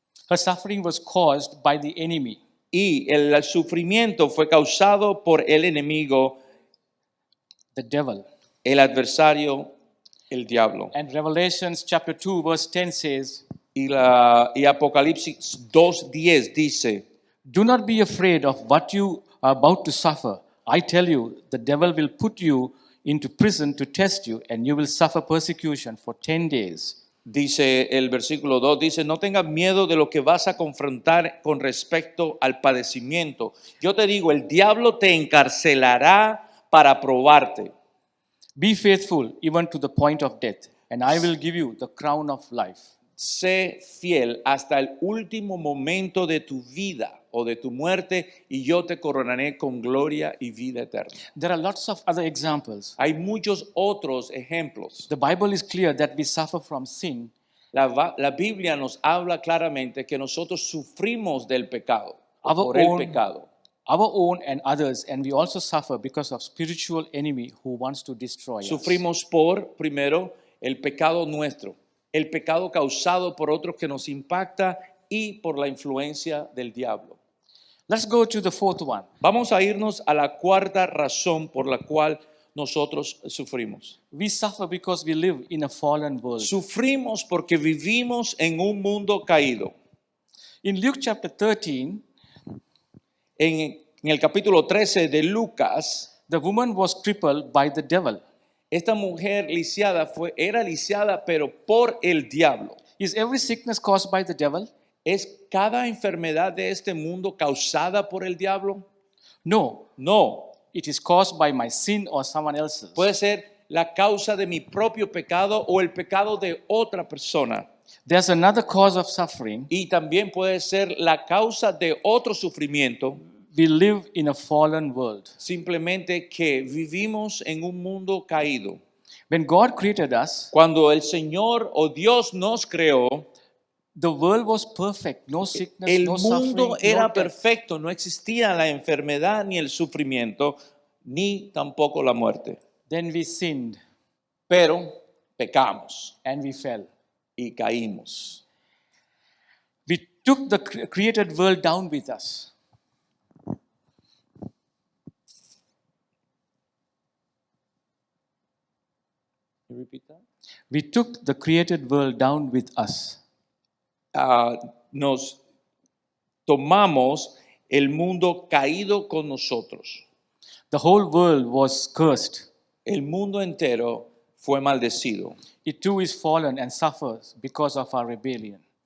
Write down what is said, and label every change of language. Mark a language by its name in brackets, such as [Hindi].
[English] Her suffering was caused by the enemy. [Spanish] Y el sufrimiento fue causado por el enemigo, [English] The devil. [Spanish] el adversario, el diablo. [English] And Revelations chapter 2 verse 10 says, [Spanish] Y Apocalipsis 2:10 dice, [English] do not be afraid of what you are about to suffer. I tell you, the devil will put you into prison to test you, and you will suffer persecution for 10 days. [Spanish] dice el versículo 2, dice, no tengas miedo de lo que vas a confrontar con respecto al padecimiento. Yo te digo, el diablo te encarcelará para probarte. [English] Be faithful even to the point of death, and I will give you the crown of life. [Spanish] Sé fiel hasta el último momento de tu vida o de tu muerte y yo te coronaré con gloria y vida eterna. [English] There are lots of other examples. [Spanish] Hay muchos otros ejemplos. [English] The Bible is clear that we suffer from sin, [Spanish] La Biblia nos habla claramente que nosotros sufrimos del pecado, [English] Our [Spanish] por el [English] own- [Spanish] pecado. [English] our own and others, and we also suffer because of spiritual enemy who wants to destroy us. [Spanish] Sufrimos por, primero, el pecado nuestro, el pecado causado por otros que nos impacta y por la influencia del diablo. [English] Let's go to the fourth one. [Spanish] Vamos a irnos a la cuarta razón por la cual nosotros sufrimos. [English] We suffer because we live in a fallen world. [Spanish] Sufrimos porque vivimos en un mundo caído. [English] In Luke chapter 13, [Spanish] En el capítulo 13 de Lucas, [English] the woman was crippled by the devil. [Spanish] esta mujer lisiada era lisiada pero por el diablo. [English] Is every sickness caused by the devil? [Spanish] ¿Es cada enfermedad de este mundo causada por el diablo? [English] No, [Spanish] No. [English] it is caused by my sin or someone else's. [Spanish] Puede ser la causa de mi propio pecado o el pecado de otra persona. [English] There's another cause of suffering. [Spanish] Y también puede ser la causa de otro sufrimiento, [English] We live in a fallen world. [Spanish] simplemente que vivimos en un mundo caído. [English] When God created us, [Spanish] Cuando el Señor o Dios nos creó, [English] The world was perfect, no sickness, [Spanish] El no mundo [English] suffering, [Spanish] era [English] no death. [Spanish] perfecto, no existía la enfermedad ni el sufrimiento, ni tampoco la muerte. [English] Then we sinned [Spanish] Pero pecamos [English] and we fell. [Spanish] y caímos. [English] We took the created world down with us. Can you repeat that? We took the created world down with us. [Spanish] Nos tomamos el mundo caído con nosotros. [English] The whole world was cursed. [Spanish] El mundo entero fue maldecido. [English] It too is fallen and suffers because of our rebellion.